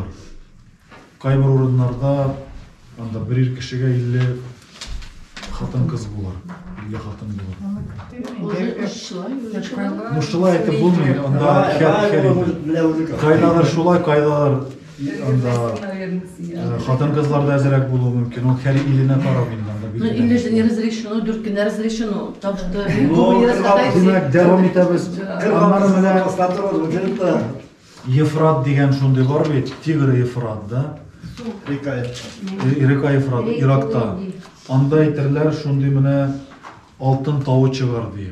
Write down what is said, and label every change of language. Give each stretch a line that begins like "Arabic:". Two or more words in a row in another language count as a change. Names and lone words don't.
Tatar: Кайбер урыннарда анда бер ир кешегә 50 хатын-кыз булыр. 50 хатын булыр. Ну, шулай итеп булмый, анда кайдадыр шулай, кайдадыр анда хатын-кызлар да әзрәк булуы мөмкин. Ул һәр иленә карап инде анда бит.
Russian: Ну, или не разрешено, 4 көн разрешено, потому что
Tatar: димәк, дәвам итәбез. Аннары менә Ефрат дигән шундый бар бит, Тигр Ефрат, да? Река Ефрат, Иракта. Анда әйтерләр шундый менә алтын тавы чыгар дип.